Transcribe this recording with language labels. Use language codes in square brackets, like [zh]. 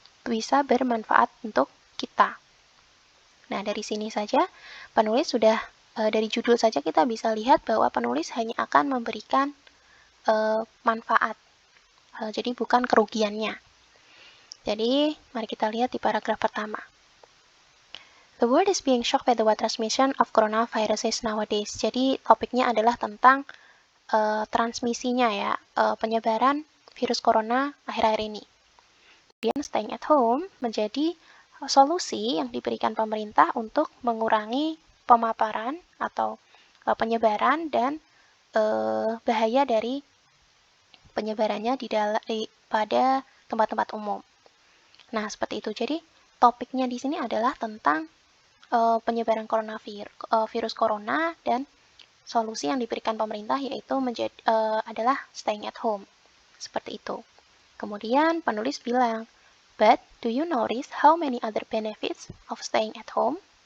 [id] Bisa bermanfaat untuk kita. Nah, dari sini saja penulis sudah, dari judul saja kita bisa lihat bahwa penulis hanya akan memberikan manfaat. Jadi bukan kerugiannya. Jadi, mari kita lihat di paragraf pertama. [en] The world is being shocked by the wide transmission of coronaviruses nowadays. [id] Jadi, topiknya adalah tentang transmisinya ya, penyebaran virus corona akhir-akhir ini. Kemudian, staying at home menjadi solusi yang diberikan pemerintah untuk mengurangi pemaparan atau penyebaran dan bahaya dari penyebarannya pada tempat-tempat umum. Nah, seperti itu. Jadi, topiknya di sini adalah tentang penyebaran virus corona dan solusi yang diberikan pemerintah yaitu adalah staying at home. Seperti itu. Kemudian penulis bilang, [en] but do you notice how many other benefits of staying at home?